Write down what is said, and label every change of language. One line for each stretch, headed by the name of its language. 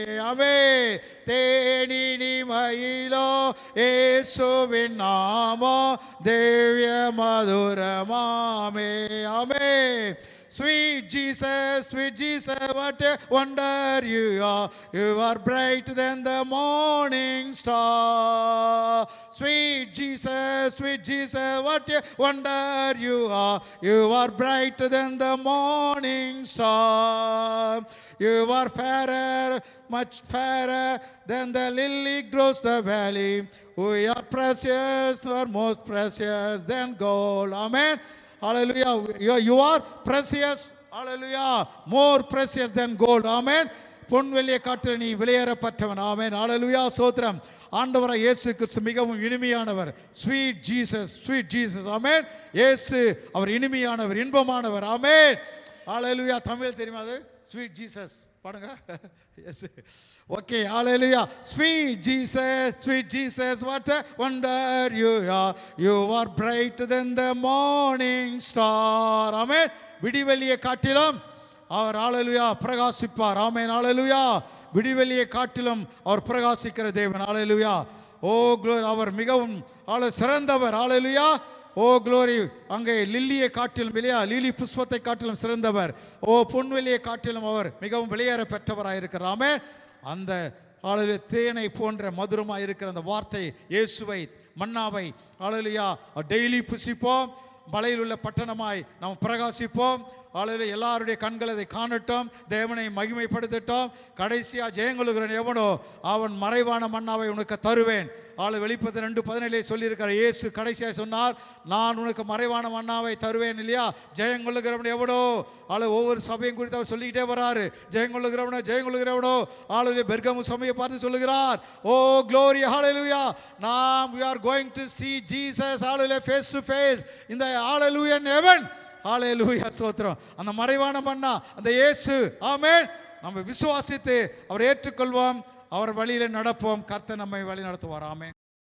Tamil: அவே தேனினிமையிலோ இயேசுவின் நாமோ திவ்ய மதுரமாமே. ஆமே.
English: Sweet Jesus, what a wonder you are. You are brighter than the morning star. Sweet Jesus, what a wonder you are. You are brighter than the morning star. You are fairer, much fairer than the lily grows the valley. We are precious, you are most precious than gold. Amen. Hallelujah. You are precious. Hallelujah. More precious than gold. Amen.
Tamil: பொன்வெளியை காட்டில் நீ விலையேறப்பட்டவன். ஆமென். ஹல்லேலூயா, ஸ்தோத்திரம். ஆண்டவராய் இயேசு கிறிஸ்து மிகவும் இனிமையானவர்.
English: Sweet Jesus.
Tamil: ஆமென். இயேசு அவர் இனிமையானவர், இன்பமானவர். ஆமென். ஹல்லேலூயா. தமிழ் தெரியுமா அது?
English: sweet Jesus
Tamil: பாடுங்க.
English: Yes, okay. ஹல்லேலூயா. Sweet Jesus, what a wonder you are. You are brighter than the morning star.
Tamil: ஆமென். விடிவெளியை காட்டிலும் அவர் ஹல்லேலூயா பிரகாசிப்பார். ஆமென். ஹல்லேலூயா. விடிவெளியை காட்டிலும் அவர் பிரகாசிக்கிற தேவன். ஹல்லேலூயா. ஓ க்ளோரி, அவர் மிகவும் சிறந்தவர். ஹல்லேலூயா. ஓ க்ளோரி, அங்கே லில்லியை காட்டிலும் இல்லையா, லிலி புஷ்பத்தை காட்டிலும் சிறந்தவர். ஓ பொன்வெளியை காட்டிலும் அவர் மிகவும் வெளியேற பெற்றவராயிருக்கிறார். ஆமென். அந்த தேனை போன்ற மதுரமாக இருக்கிற அந்த வார்த்தை இயேசுவை, மன்னாவை ஹல்லேலூயா டெய்லி புசிப்போம். மலையில் உள்ள பட்டணமாய் நாம் பிரகாசிப்போம். ஹல்லேலூயா. எல்லாருடைய கண்கள் அதை காணட்டும், தேவனை மகிமைப்படுத்தட்டும். கடைசியா ஜெயங்கொள்கிறவன் எவனோ அவன் மறைவான மன்னாவை உனக்கு தருவேன். வெளிப்படுத்தல் 2:17 சொல்லியிருக்கிற இயேசு கடைசியாக சொன்னார், நான் உனக்கு மறைவான மன்னாவை தருவேன். இல்லையா? ஜெயங்கொள்ளுகிறவன் எவனோ, ஒவ்வொரு சபையும் குறித்து அவர் சொல்லிக்கிட்டே வராரு. ஜெயங்கொள்ளுகிறவனோ பெர்கமு சபையை பார்த்து சொல்லுகிறார், ஓ க்ளோரி, ஹல்லேலூயா, நாம்
English: we are going to see Jesus, hallelujah, face to face in the hallelujah in heaven.
Tamil: ஹல்லேலூயா, ஸ்தோத்திரம். அந்த மறைவான மன்னா அந்த இயேசு. ஆமென். நம்ம விசுவாசித்து அவர் ஏற்றுக்கொள்வோம், அவர் வழியில நடப்போம். கர்த்தர் நம்மை வழி நடத்துவார். ஆமென்.